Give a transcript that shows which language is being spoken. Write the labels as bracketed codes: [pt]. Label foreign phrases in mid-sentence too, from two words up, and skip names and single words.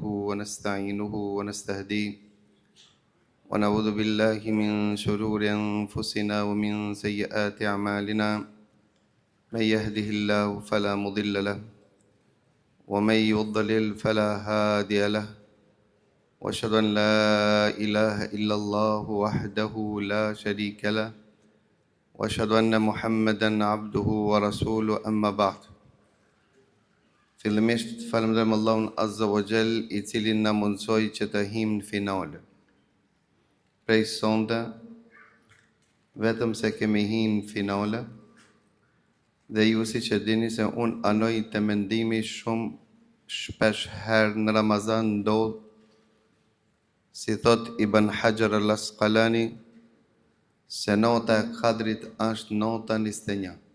[ar] ونستعينه ونستهديه ونعوذ بالله من شرور أنفسنا ومن سيئات أعمالنا من يهده الله فلا مضل له ومن يضلل فلا هادي له وأشهد أن لا إله إلا الله وحده لا شريك له وأشهد أن محمدا عبده ورسوله أما بعد. [sq] Fillimisht falenderojmë Allahun [ar] عز وجل, [sq] I cili na mundsoi që të him në finale. Prej sonde, vetëm se kemi hin në finale, dhe ju si që dini se unë anoj të mendimi shumë shpesh herë në Ramazan ndodh, si thot Ibn Hajar al-Asqalani, se nota e Kadrit është nota 21.